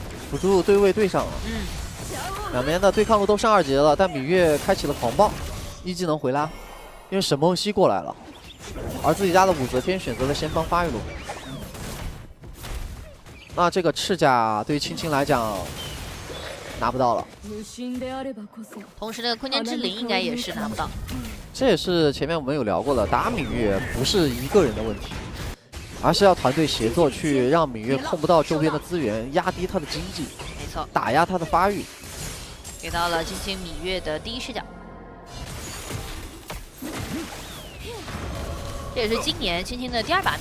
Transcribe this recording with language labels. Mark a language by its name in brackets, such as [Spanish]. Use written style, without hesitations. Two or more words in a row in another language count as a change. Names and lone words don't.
[Chinese] 輔助對位對上了，兩邊的對抗路都上2級了，但芈月開啟了狂暴，一技能回拉，因為沈夢溪過來了，而自己家的武則天選擇了先幫發育路。那這個赤甲對於青青來講拿不到了，同時那個空間之靈應該也是拿不到。這也是前面我們有聊過的，打芈月不是一個人的問題，而是要團隊協作去讓芈月控不到周邊的資源，壓低他的經濟，沒錯，打壓他的發育。給到了青青芈月的第1視角，這也是今年青青的第2把。